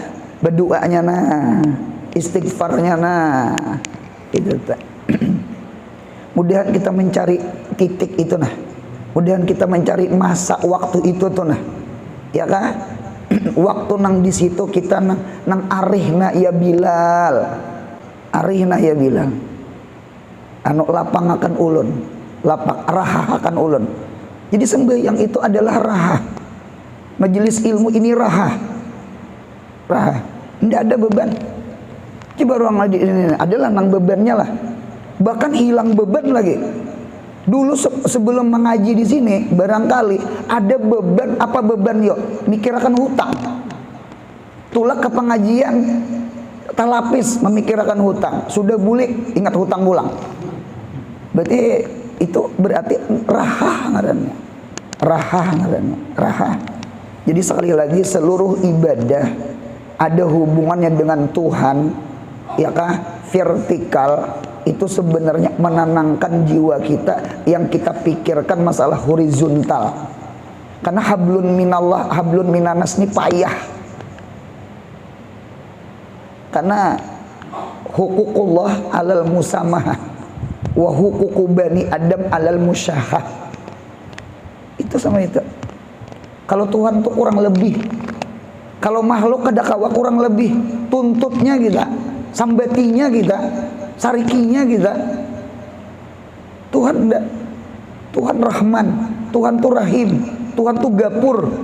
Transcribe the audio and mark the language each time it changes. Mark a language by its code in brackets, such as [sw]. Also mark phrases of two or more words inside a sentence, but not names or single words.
[bjn] Berdoanya nah, istighfarnya nah, itu tak. Mudahan kita mencari titik itu nah. Mudahan kita mencari masa waktu itu tuh nah, ya kan? Waktu nang di situ kita nang [ar] أرحنا يا بلال أرحنا يا بلال. [bjn] Anu lapang akan ulun. Lapak raha akan ulun. Jadi sembahyang itu adalah raha. Majelis ilmu ini raha. Raha. Tidak ada beban. Coba ruang ini adalah nang bebannya lah. Bahkan hilang beban lagi. Dulu sebelum mengaji di sini barangkali ada beban, apa beban yuk? Mikirkan hutang. Tulak ke pengajian talapis memikirkan hutang. Sudah bulik ingat hutang pulang. Berarti itu berarti raha ngarannya, raha ngarannya, raha. Jadi sekali lagi seluruh ibadah ada hubungannya dengan Tuhan, ya kah? Vertikal itu sebenarnya menenangkan jiwa kita, yang kita pikirkan masalah horizontal. Karena [ar] حبل من الله حبل من الناس [bjn] ini payah. [ar] Karena حقوق الله على المسامحة وحقوق بني آدم على المشاحة. [bjn] Itu sama itu. Kalau Tuhan tuh kurang lebih, kalau makhluk kadakawa kurang lebih, tuntutnya kita, sambatinya kita, sarikinya kita. Tuhan enggak. Tuhan Rahman, Tuhan tuh Rahim, Tuhan tuh Gapur.